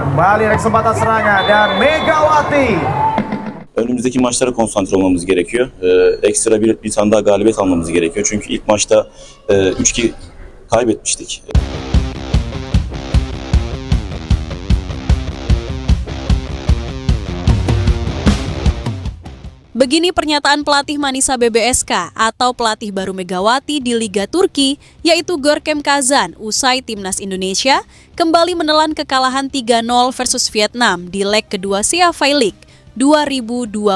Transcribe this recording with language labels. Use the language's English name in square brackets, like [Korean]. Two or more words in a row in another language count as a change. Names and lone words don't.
[Indonesian] Kembali kesempatan serangan dan Megawati. [Turkish] Önümüzdeki maçlara konsantre olmamız gerekiyor. Ekstra bir tane daha galibiyet almamız gerekiyor. Çünkü ilk maçta 3-2 kaybetmiştik. [Indonesian] Begini pernyataan pelatih Manisa BBSK atau pelatih baru Megawati di Liga Turki, yaitu Görkem Kazan, usai Timnas Indonesia kembali menelan kekalahan 3-0 versus Vietnam di leg kedua CAF League 2025.